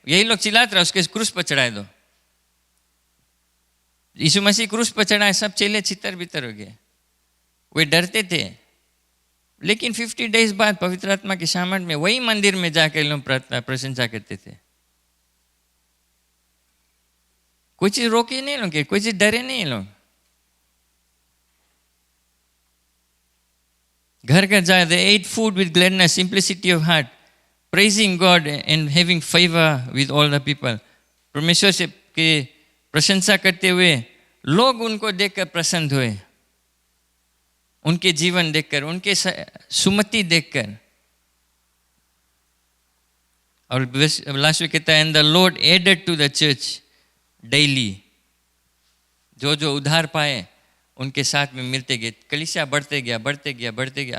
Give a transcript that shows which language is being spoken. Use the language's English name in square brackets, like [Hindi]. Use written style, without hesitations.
[Hindi] यही लोग चिल्लाते रहे उसके क्रूस पर चढ़ाए दो, यीशु मसीह क्रूस पर चढ़ाए, सब चेले छितर बितर हो गए, वे डरते थे। लेकिन 50 डेज बाद पवित्र आत्मा की सामर्थ में वही मंदिर में जाकर लोग प्रार्थना प्रशंसा करते थे। कोई चीज रोके नहीं लोग, कोई चीज डरे नहीं लोग। घर घर जाए, [English] they ate food with gladness, simplicity of heart, praising God and having favor with all the people. [Hindi] परमेश्वर से के प्रशंसा करते हुए लोग उनको देखकर प्रसन्न हुए, उनके जीवन देखकर, उनके सुमति देखकर। और लास्ट में कहता है [English] and the lord added to the church daily, [Hindi] जो उधार पाए उनके साथ में मिलते गए, कलीसिया बढ़ते गया बढ़ते गया बढ़ते गया।